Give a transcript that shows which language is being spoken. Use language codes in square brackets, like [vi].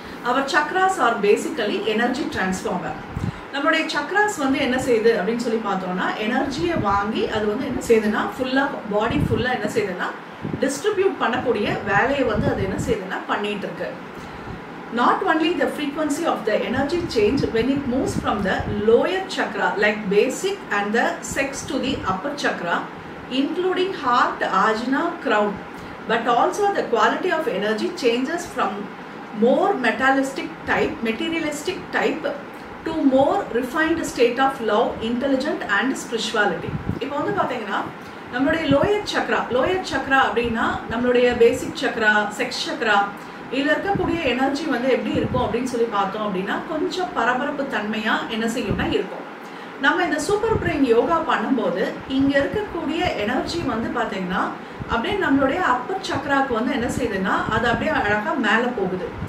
[en] அவர் chakras are basically energy transformer. [ta] நம்மளுடைய சக்ராஸ் வந்து என்ன செய்யுது அப்படின்னு சொல்லி பார்த்தோம்னா எனர்ஜியை வாங்கி அது வந்து என்ன செய்யுதுன்னா ஃபுல்லாக பாடி ஃபுல்லாக என்ன செய்யுதுன்னா டிஸ்ட்ரிபியூட் பண்ணக்கூடிய வேலையை வந்து அது என்ன செய்யுதுன்னா பண்ணிட்டு இருக்கு. [en] Not only the frequency of the energy change when it moves from the lower chakra like basic and the sex to the upper chakra including heart, ajna, crown, but also the quality of energy changes from more materialistic type to more refined state of love, intelligent and spirituality. [ta] இப்போ வந்து பார்த்தீங்கன்னா நம்மளுடைய lower Chakra அப்படின்னா நம்மளுடைய பேசிக் Chakra, sex Chakra இதில் இருக்கக்கூடிய energy வந்து எப்படி இருக்கும் அப்படின்னு சொல்லி பார்த்தோம் அப்படின்னா கொஞ்சம் பரபரப்பு தன்மையாக என்ன செய்யும்னா இருக்கும். நம்ம இந்த சூப்பர் பிரெயின் யோகா பண்ணும்போது இங்கே இருக்கக்கூடிய எனர்ஜி வந்து பார்த்தீங்கன்னா அப்படியே நம்மளுடைய அப்பர் சக்ராவுக்கு வந்து என்ன செய்யுதுன்னா அது அப்படியே அழகாக மேலே போகுது.